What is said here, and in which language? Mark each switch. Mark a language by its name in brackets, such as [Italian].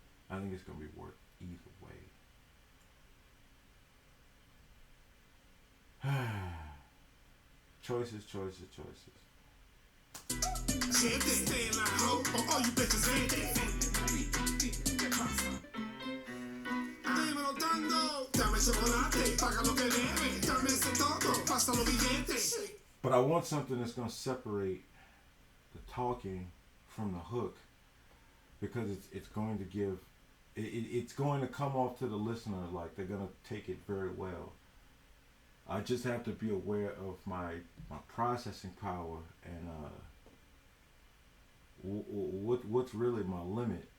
[English] I think it's going to be work either way. Choices, choices, choices. Gente, stay in line, ho, or all you bitches ain't it. [Spanish] Dímelo Tango, dame chocolate, paga lo que debe, dame ese todo, pasa los billetes. [English] But I want something that's going to separate the talking from the hook, because it's going to give, it's going to come off to the listener like they're going to take it very well. I just have to be aware of my processing power and what's really my limit.